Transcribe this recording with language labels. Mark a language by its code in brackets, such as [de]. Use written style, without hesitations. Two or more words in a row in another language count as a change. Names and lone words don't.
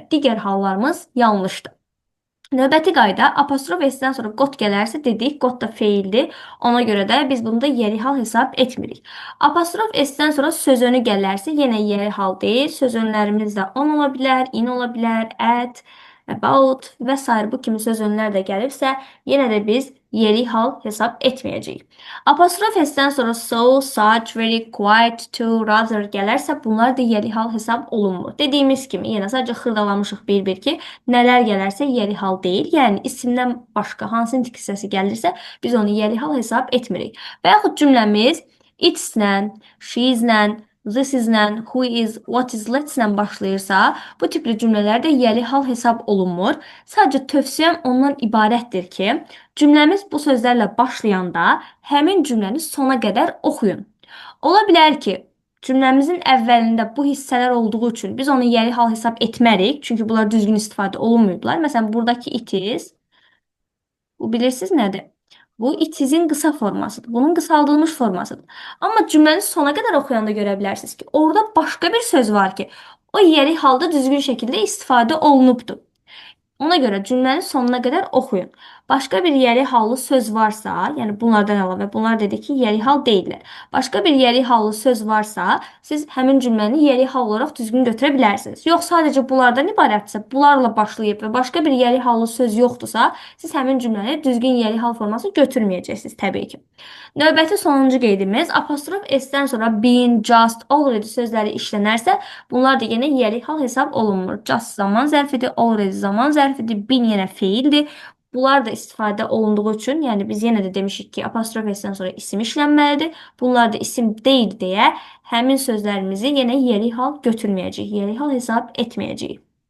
[az] Digər hallarımız yanlışdır. Növbəti qayda apostrof S-dən sonra got gələrsə dedik, got da feildir. Ona görə də biz bunu da yeri hal hesab etmirik. Apostrof S-dən sonra söz önü gələrsə yenə yeri hal deyil. Söz önlərimiz də on ola bilər, in ola bilər, [en] at, about [az] və s. bu kimi söz önlər də gəlibsə, yenə də biz yeri hal hesab etməyəcəyik. Apostrof S-dən sonra [en] so, such, very, quite, to, rather [az] gələrsə, bunlar da yeri hal hesab olunmur. Dediyimiz kimi, yenə sadəcə xırdalamışıq bir-bir ki, nələr gələrsə yeri hal deyil. Yəni isimdən başqa hansı nitq hissəsi gəlirsə, biz onu yeri hal hesab etmirik. Və yaxud cümləmiz [en] it's-lə, she's-lə, this is-lə, who is, what is, [az] let's-lə başlayırsa, bu tipli cümlələr də yeri hal hesab olunmur. Sadəcə tövsiyəm ondan ibarətdir ki, cümləmiz bu sözlərlə başlayanda həmin cümləni sona qədər oxuyun. Ola bilər ki, cümləmizin əvvəlində bu hissələr olduğu üçün biz onu yeri hal hesab etmərik. Çünki bunlar düzgün istifadə olunmayıblar. Məsələn, buradakı [en] it is, [az] bu bilirsiniz nədir? Bu [en] it is-in [az] qısa formasıdır. Bunun qısaldılmış formasıdır. Amma cümləni sona qədər oxuyanda görə bilərsiniz ki, orada başqa bir söz var ki, o yeri halda düzgün şəkildə istifadə olunubdur. Ona görə cümləni sonuna qədər oxuyun. Başqa bir yeri hallı söz varsa, yəni bunlardan əlavə, bunlar dedik ki, yeri hal deyillər. Başqa bir yeri hallı söz varsa, siz həmin cümləni yeri hal olaraq düzgün götürə bilərsiniz. Yox, sadəcə bunlardan ibarətsə, bunlarla başlayıb və başqa bir yeri hallı söz yoxdursa, siz həmin cümləni düzgün yeri hal forması götürməyəcəksiniz təbii ki. Növbəti sonuncu qeydimiz apostrof S-dən sonra [en] been, just, already [az] sözləri işlənərsə, bunlar da yenə yeri hal hesab olunmur. Just zaman zərfidir, already zaman zərfidir, been yenə feildir. Bunlar da istifadə olunduğu üçün, yəni biz yenə də demişik ki, apostrof S-dən sonra isim işlənməlidir. Bunlar da isim deyil deyə həmin sözlərimizi yenə yeri hal götürməyəcəyik, yeri hal hesab etməyəcəyik.